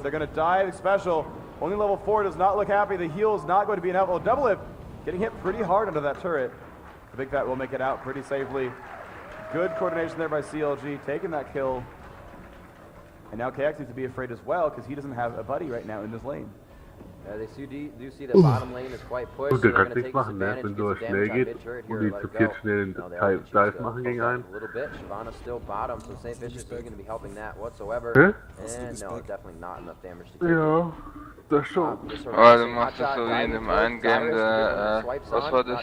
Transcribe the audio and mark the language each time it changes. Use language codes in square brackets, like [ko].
[en] They're gonna dive special. Only level 4 does not look happy. The heal is not going to be enough. Oh, double lift. Getting hit pretty hard under that turret. The Big Fat will make it out pretty safely. Good coordination there by CLG, taking that kill. And now KX needs to be afraid as well because he doesn't have a buddy right now in this lane. They do see the bottom lane is quite pushed. [de] Gut, der kann nichts machen, ne? Wenn sowas schnell geht und die zu viel schnell einen Dive machen gegen einen. [en] A little bit. Shyvana's still bottom, so St. Vicious isn't going to be helping that whatsoever. And no, definitely not enough damage to kill. [de] Ja, das schon. Aber du machst das so wie in dem einen Game, was war das?